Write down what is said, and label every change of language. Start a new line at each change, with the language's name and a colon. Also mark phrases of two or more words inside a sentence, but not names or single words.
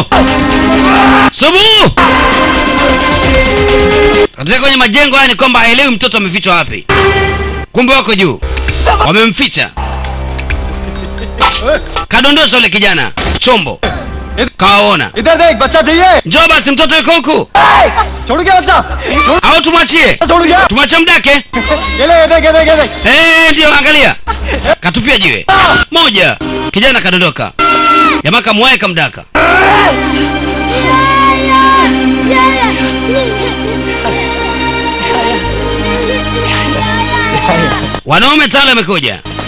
Swahili: Subu! Katika kwenye majengo haya ni kwamba haelewi mtoto amefichwa wapi. Kumbe wako juu. Wamemficha. Kadondosha ule kijana. Chombo. Kaona.
Hindi: इधर देख बच्चा चाहिए.
Swahili: Njoo basi mtoto yuko huku.
Hindi: छोड़ गया बच्चा.
Swahili: Au tumwachie?
Hindi: छोड़ गया.
Swahili: Tumwache mdake.
Hindi: ये देख.
Swahili: Ndio angalia. Katupia jiwe. Moja. Kijana kadondoka. Jamaa kamwae kamdaka. Wanaume tala wamekuja.